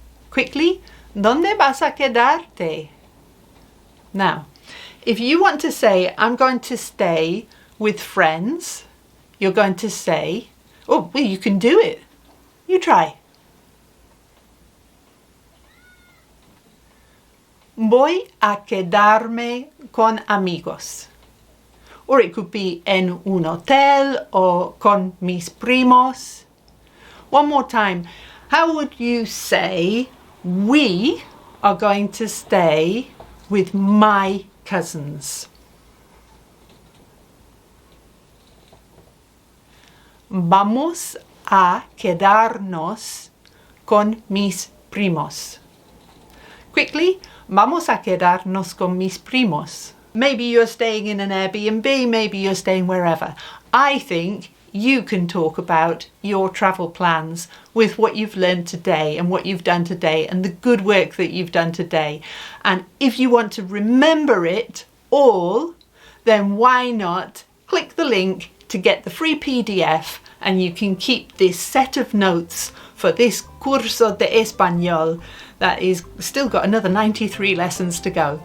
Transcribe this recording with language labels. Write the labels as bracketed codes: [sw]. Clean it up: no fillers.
[en] Quickly, [es] ¿dónde vas a quedarte? [en] Now, if you want to say, I'm going to stay with friends, you're going to say, oh, well, you can do it. You try. [es] Voy a quedarme con amigos. [en] Or it could be [es] en un hotel [en] or [es] con mis primos. [en] One more time. How would you say, we are going to stay with my cousins? [es] Vamos a quedarnos con mis primos. [en] Quickly, [es] vamos a quedarnos con mis primos. [en] Maybe you're staying in an Airbnb, maybe you're staying wherever. I think you can talk about your travel plans with what you've learned today and what you've done today and the good work that you've done today. And if you want to remember it all, then why not click the link to get the free PDF, and you can keep this set of notes for this [es] curso de español [en] that is still got another 93 lessons to go.